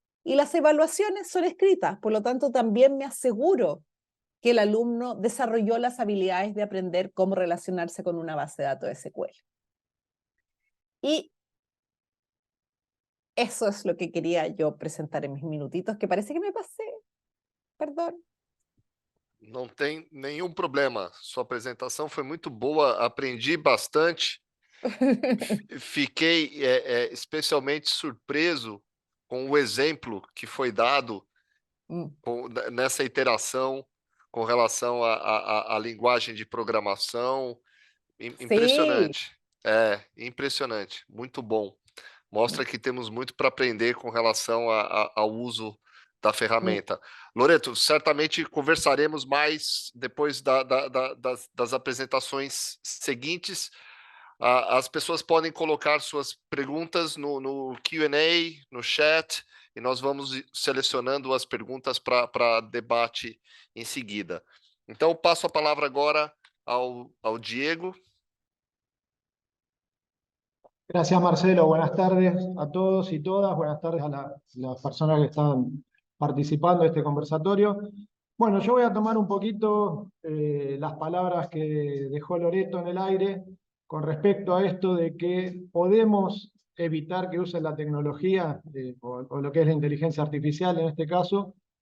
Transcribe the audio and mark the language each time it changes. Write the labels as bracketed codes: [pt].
[es] Y las evaluaciones son escritas, por lo tanto también me aseguro que el alumno desarrolló las habilidades de aprender cómo relacionarse con una base de datos SQL. Y eso es lo que quería yo presentar en mis minutitos, que parece que me pasé, perdón. [pt] Não tem nenhum problema. Sua apresentação foi muito boa, aprendi bastante. Fiquei especialmente surpreso com o exemplo que foi dado nessa iteração com relação à linguagem de programação. [es] Sí. [pt] Impressionante. Impressionante. Muito bom. Mostra que temos muito para aprender com relação ao uso da ferramenta. Loreto, certamente conversaremos mais depois das apresentações seguintes. As pessoas podem colocar suas perguntas no Q&A, no chat, e nós vamos selecionando as perguntas para debate em seguida. Então, passo a palavra agora ao Diego. [es] Gracias, Marcelo. Buenas tardes a todos y todas. Buenas tardes a las personas que están participando de este conversatorio. Bueno, yo voy a tomar un poquito las palabras que dejó Loreto en el aire con respecto a esto de que podemos evitar que usen la tecnología o lo que es la inteligencia artificial en este caso.